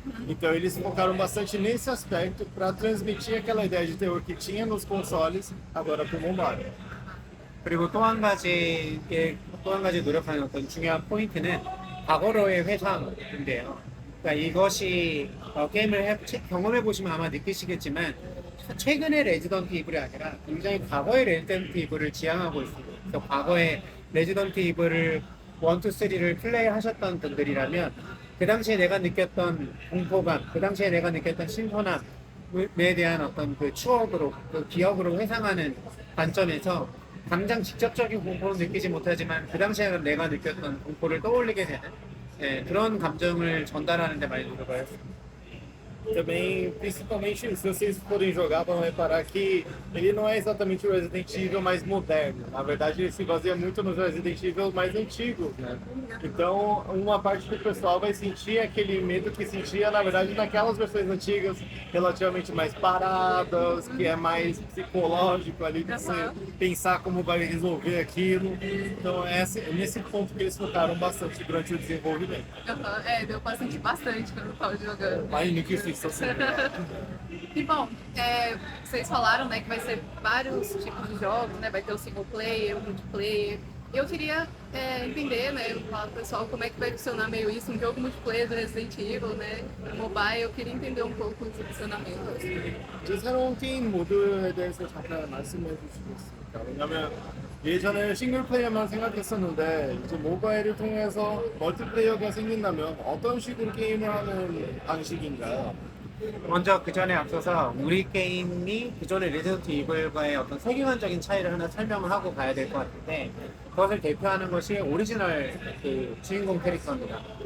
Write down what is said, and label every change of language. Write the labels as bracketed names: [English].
[Portuguese] Então eles focaram bastante nesse aspecto para transmitir aquela ideia de terror que tinha nos consoles, agora para o mobile. [Korean] 그리고 또 한 가지 노력하는 어떤 중요한 포인트는 과거로의 회상인데요. 그러니까 이것이 게임을 경험해 보시면 아마 느끼시겠지만 최근의 레지던트 이블이 아니라 굉장히 과거의 레지던트 이블을 지향하고 있습니다. 그래서 과거의 레지던트 이블을 1, 2, 3를 플레이하셨던 분들이라면 그 당시에 내가 느꼈던 공포감, 그 당시에 내가 느꼈던 신선함에 대한 어떤 그 추억으로, 그 기억으로 회상하는 관점에서 당장 직접적인 공포는 느끼지 못하지만 그 당시에 내가 느꼈던 공포를 떠올리게 되는 그런 감정을 전달하는 데 많이 노력을 했습니다. [Portuguese] Também, principalmente se vocês forem jogar, vão reparar que ele não é exatamente o Resident Evil mais moderno. Na verdade, ele se baseia muito nos Resident Evil mais antigos, né? Então, uma parte do pessoal vai sentir aquele medo que sentia, na verdade, naquelas versões antigas, relativamente mais paradas, que é mais psicológico ali, de você pensar como vai resolver aquilo. Então, é nesse ponto que eles focaram bastante durante o desenvolvimento. Deu pra sentir bastante quando eu tava jogando. Mas no que isso assim. E bom, vocês falaram, né, que vai ser vários tipos de jogos, né? Vai ter o single player, o multiplayer. Eu queria entender, né, falar pro pessoal como é que vai funcionar meio isso, um jogo multiplayer do Resident Evil, né, no mobile. Eu queria entender um pouco do funcionamento. [Korean] 이제 새로운 게임 모드에 대해서 잠깐 말씀해 주시겠습니까? 왜냐면 예전에 싱글 플레이어만 생각했었는데 이제 모바일을 통해서 멀티플레이어가 생긴다면 어떤 식으로 게임을 하는 방식인가요? 먼저 그 전에 앞서서 우리 게임이 기존의 레지던트 이블과의 어떤 세계관적인 차이를 하나 설명을 하고 가야 될 것 같은데 그것을 대표하는 것이 오리지널 그 주인공 캐릭터입니다.